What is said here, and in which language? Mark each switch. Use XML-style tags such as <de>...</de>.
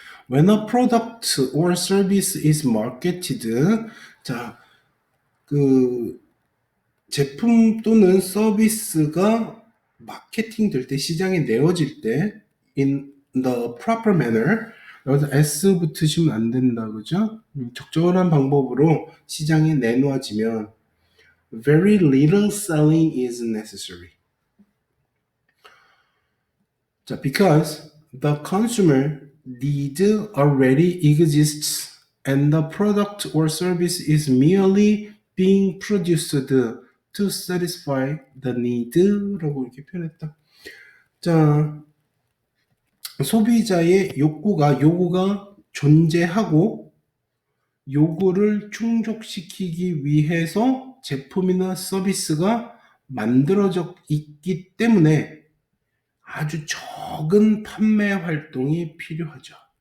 <en>When a product or service is marketed,</en> <ko>자, 그 제품 또는 서비스가 마케팅 될 때, 시장에 내어질 때,</ko> <en>in the proper manner,</en> <ko>여기서 S 붙으시면 안 된다, 그죠? 적절한 방법으로 시장에 내놓아지면</ko> <en>very little selling is necessary. 자, because the consumer need already exists and the product or service is merely being produced to satisfy the need</en> <ko>라고 이렇게 표현했다. 자, 소비자의 요구가 존재하고 요구를 충족시키기 위해서 제품이나 서비스가 만들어져 있기 때문에 아주 적은 판매 활동이 필요하죠.</ko>